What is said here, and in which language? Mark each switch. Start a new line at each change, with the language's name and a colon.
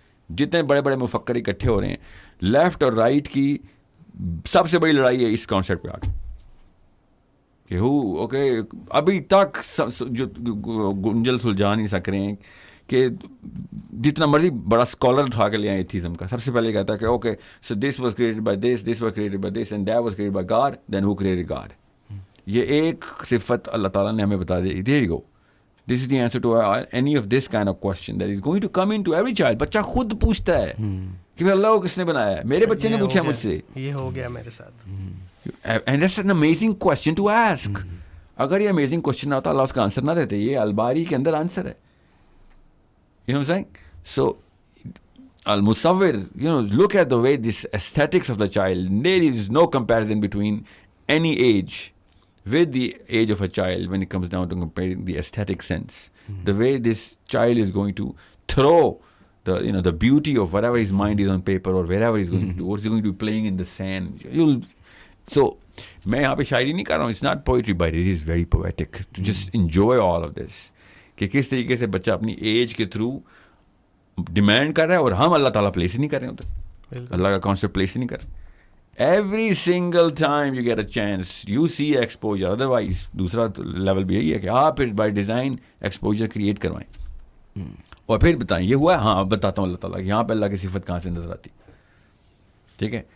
Urdu: جتنے بڑے بڑے مفکر اکٹھے ہو رہے ہیں, لیفٹ اور رائٹ کی سب سے بڑی لڑائی ہے اس کانسیپٹ پہ آ کے کہ اوکے ابھی تک جو گنجل سلجھا نہیں سک رہے ہیں کہ جتنا مرضی بڑا اسکالر اٹھا کے لے آئے ایتھیزم کا, سب سے پہلے کہتا ہے کہ okay
English: So this was created by this, this was created by this, and that was created by God, then who created God.
Urdu: یہ ایک صفت اللہ تعالیٰ نے ہمیں بتا دی.
English: There you go, this is the answer to any of this kind of question that is going to come into every child.
Urdu: بچہ خود پوچھتا ہے کہ پھر اللہ کو کس نے بنایا ہے, میرے بچے نے پوچھا مجھ سے, یہ ہو گیا میرے ساتھ.
English: And that's an amazing question to ask.
Urdu: اگر یہ امیزنگ کوشچن نہ ہوتا اللہ اس کا آنسر نہ دیتے. یہ الباری کے اندر آنسر ہے.
English: You know what I'm saying? So, al-musawwir, look at the way this aesthetics of the child, there is no comparison between any age with the age of a child when it comes down to comparing the aesthetic sense. The way this child is going to throw the beauty of whatever his mind is on paper or wherever he's going to do, or he's going to be playing in the sand.
Urdu: So, میں یہاں پہ شاعری نہیں کر رہا ہوں.
English: It's not poetry, but it is very poetic to just enjoy all of this.
Urdu: کہ کس طریقے سے بچہ اپنی ایج کے تھرو ڈیمانڈ کر رہا ہے, اور ہم اللہ تعالیٰ پلیس ہی نہیں کر رہے ہوتے. اللہ کا کانسیپٹ پلیس نہیں کر.
English: Every single time you get a chance you see exposure.
Urdu: Otherwise دوسرا لیول بھی یہی ہے کہ آپ پھر بائی ڈیزائن ایکسپوجر کریٹ کروائیں اور پھر بتائیں یہ ہوا ہے. ہاں اب بتاتا ہوں اللہ تعالیٰ کہ یہاں پہ اللہ کی صفت کہاں سے نظر آتی. ٹھیک ہے.